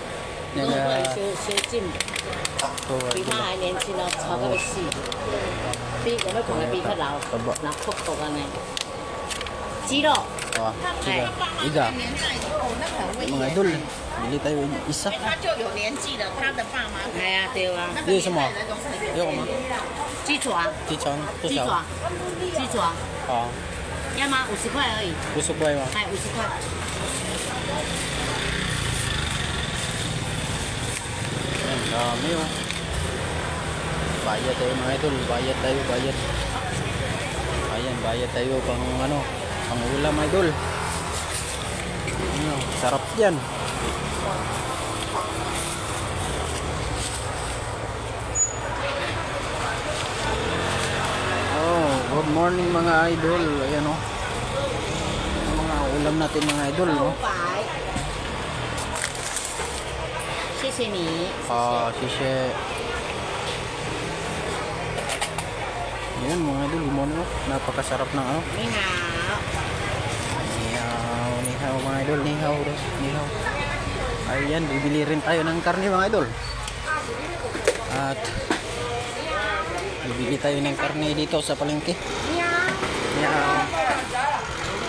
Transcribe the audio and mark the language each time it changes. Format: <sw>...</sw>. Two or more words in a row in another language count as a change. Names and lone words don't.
<tl>Iga. Mga idol, bili tayo isa.</tl> <zh>Ini 什么？有吗？鸡爪。鸡肠，多少？鸡爪。好。要吗？50块而已。 50块吗？哎，50块。</zh> <tl>Dami bayad tayo mga idol, bayad tayo. Ayan, bayad tayo pang pang ulam idol. Sarap yan.</tl> <en>Good morning</en> <tl>mga idol. Ayan mga ulam natin mga idol</tl> <zh>谢你。</zh> <tl>谢谢。Ayan mga idol, limon napakasarap ng</tl> <zh>Ni hao.</zh> <tl>Nihaw mga idol, nihaw. Ayan, bibili rin tayo ng karne mga idol. At bibili tayo ng karne dito sa palengke.</tl>